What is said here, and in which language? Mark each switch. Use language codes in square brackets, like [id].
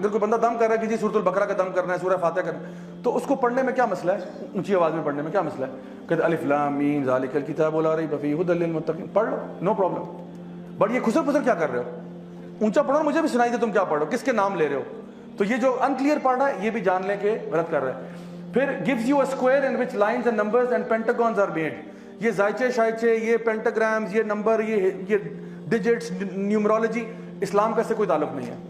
[ur] اگر کوئی بندہ دم کر رہا ہے کہ جی سورۃ البقرہ کا دم کرنا ہے، سورہ فاتحہ کرنا ہے، تو اس کو پڑھنے میں کیا مسئلہ ہے؟ اونچی آواز میں پڑھنے میں کیا مسئلہ ہے؟ کہ [ar] الف لام میم ذالک الکتاب لا ریب فیہ ھدی للمتقین، [ur] پڑھ لو، [en] No problem. [ur] بٹ یہ خسر پسر کیا کر رہے ہو؟ اونچا پڑھو، مجھے بھی سنائی دے تم کیا پڑھ رہے ہو، کس کے نام لے رہے ہو. تو یہ جو انکلیئر پڑھ رہا ہے یہ بھی جان لیں کہ غلط کر رہا ہے. پھر [en] gives you a square in which lines and numbers and pentagons are made. [ur] یہ زائچے شائچے، یہ پینٹاگرامز، یہ نمبر، یہ ڈیجٹس، نیومرولوجی، اسلام کا اس سے کوئی تعلق نہیں ہے.